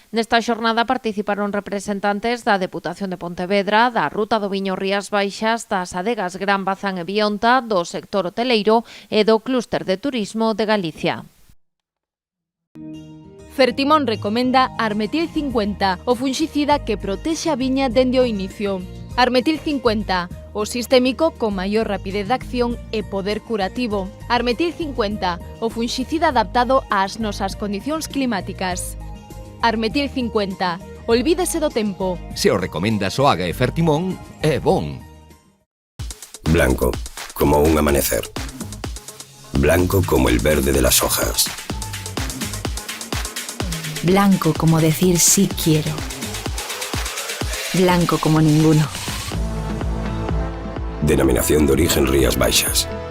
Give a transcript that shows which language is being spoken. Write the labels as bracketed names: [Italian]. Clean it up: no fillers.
[Galician] Nesta xornada participaron representantes da Deputación de Pontevedra, da Ruta do Viño Rías Baixas, das adegas Gran Bazán e Bionta, do sector hoteleiro e do clúster de turismo de Galicia. Fertimón recomenda Armetil 50, o funxicida que protexe a viña dende o inicio. Armetil 50, o sistémico con maior rapidez de acción e poder curativo. Armetil 50, o funxicida adaptado ás nosas condicións climáticas. Armetil 50, olvídese do tempo. Se o recomenda Soaga e Fertimón, é bon. [Spanish] Blanco, como un amanecer. Blanco como el verde de las hojas. Blanco como decir sí quiero. Blanco como ninguno. Denominación de origen Rías Baixas.